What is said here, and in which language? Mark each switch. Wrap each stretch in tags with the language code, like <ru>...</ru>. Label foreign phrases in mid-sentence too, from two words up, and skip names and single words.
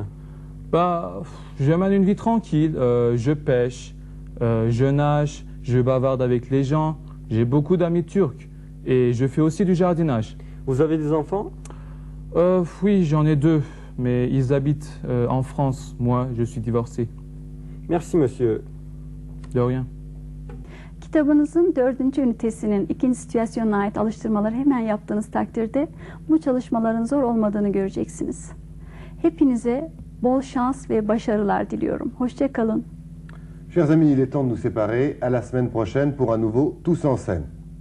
<fr>Je mène une vie tranquille, je pêche, je nage, je bavarde avec les gens, j'ai beaucoup d'amis turcs et je fais aussi du jardinage. Vous avez des enfants? Oui, j'en ai 2, mais ils habitent en France. Moi, je suis divorcé. Merci monsieur. De rien.</fr> <tr>Kitabınızın 4. ünitesinin 2. situasyonuna ait alıştırmaları hemen yaptığınız takdirde bu çalışmaların zor olmadığını göreceksiniz. Hepinize bol şans ve başarılar diliyorum. Hoşça kalın.</tr> <fr>Chers amis, il est temps de nous séparer. À la semaine prochaine pour un nouveau Tous en scène.</fr>